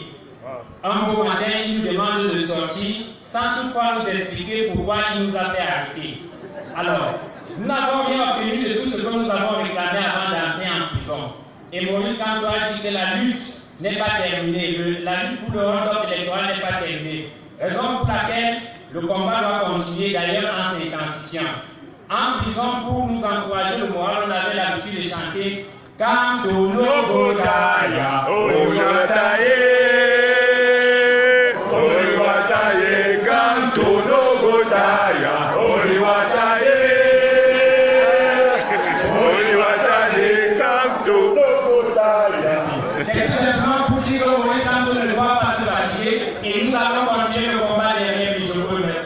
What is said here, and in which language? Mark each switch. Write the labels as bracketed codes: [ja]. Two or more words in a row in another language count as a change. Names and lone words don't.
[fr] Un beau matin, il nous demande de sortir sans toutefois nous expliquer pourquoi il nous a fait arrêter. Alors, nous n'avons rien obtenu de tout ce que nous avons réclamé avant d'entrer en prison. Et Maurice Kamto a dit que la lutte n'est pas terminée, la lutte pour le hold-up électoral n'est pas terminée. Raison pour laquelle le combat doit continuer d'ailleurs en s'intensifiant. En prison, pour nous encourager le moral, on avait l'habitude de chanter Kamto no Godaya, Oyataye, Oriwataye, Kamto no Godaya, Oriwataye, Oriwataye, Kamto no Godaya. C'est tout simplement pour dire que Maurice Kamto ne doit pas se fatiguer et nous allons continuer le combat derrière lui. Je vous remercie.